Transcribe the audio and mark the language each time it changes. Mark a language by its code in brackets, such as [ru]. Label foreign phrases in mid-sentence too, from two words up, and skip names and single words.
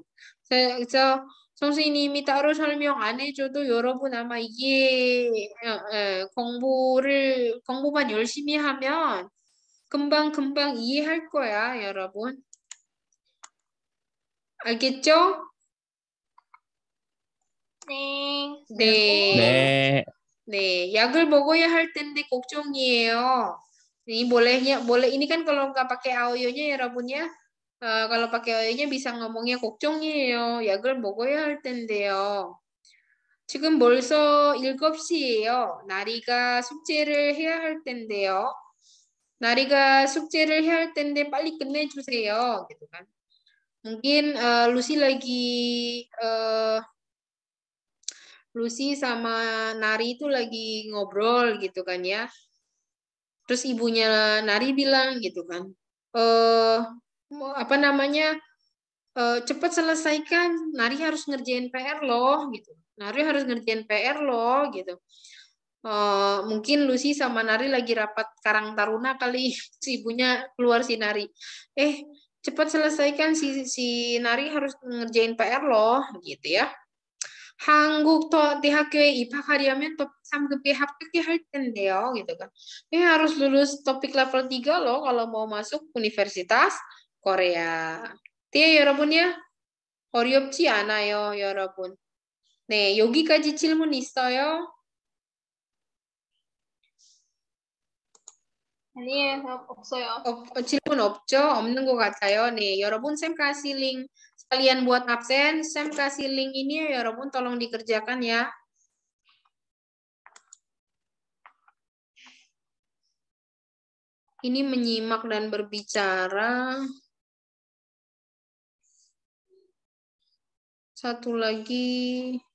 [ko] 그래서 선생님이 따로 설명 안 해줘도 여러분 아마 이게 공부만 열심히 하면 금방 이해할 거야, 여러분. 알겠죠? 네. 네, 약을 먹어야 할 텐데 걱정이에요. [id] Ini boleh ini kan kalau nggak pakai audionya ya, Rabun ya. kalau pakai audionya bisa ngomongnya 걱정이에요. [ko] 약을 먹어야 할 텐데요. 지금 벌써 7시예요. 나리가 숙제를 해야 할 텐데요. 나리가 숙제를 해야 할 텐데 빨리 끝내주세요. [id] gitu kan. Mungkin Lucy sama Nari itu lagi ngobrol gitu kan ya. Terus ibunya Nari bilang gitu kan, cepat selesaikan, Nari harus ngerjain PR loh gitu. Nari harus ngerjain PR loh gitu. Mungkin Lucy sama Nari lagi rapat Karang Taruna kali, si ibunya keluar si Nari. Cepat selesaikan, si Nari harus ngerjain PR loh gitu ya. [ko] 한국 대학교에 입학하려면 topik 3급에 합격해야 할 텐데요 [id] gitu kan. harus lulus topik level 3 loh kalau mau masuk Universitas Korea. [ko] 네, 여러분이요. 어렵지 않아요, 여러분. 네, 여기까지 질문 있어요? 아니에요, 없어요. 질문 없죠? 없는 것 같아요. 네, 여러분 쌤 [id] kasih link sekalian buat absen. 쌤 kasih link ini ya, 여러분 tolong dikerjakan ya. Ini menyimak dan berbicara. Satu lagi.